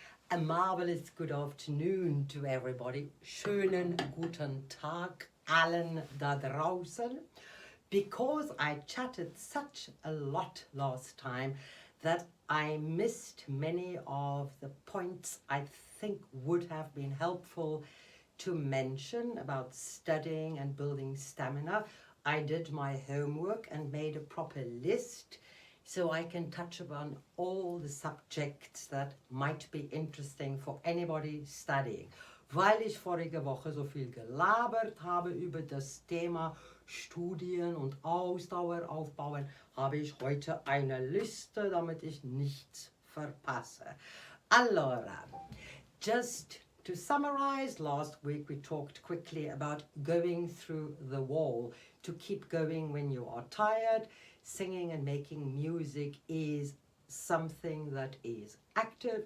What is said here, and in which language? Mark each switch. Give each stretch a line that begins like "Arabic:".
English: A marvelous good afternoon to everybody.
German: Schönen guten Tag allen da draußen.
English: Because I chatted such a lot last time that I missed many of the points I think would have been helpful to mention about studying and building stamina. I did my homework and made a proper list so I can touch upon all the subjects that might be interesting for anybody studying.
German: Weil ich vorige Woche so viel gelabert habe über das Thema Studieren und Ausdauer aufbauen, habe ich heute eine Liste, damit ich nichts verpasse.
English: Allora, just to summarize, last week we talked quickly about going through the wall to keep going when you are tired. Singing and making music is something that is active.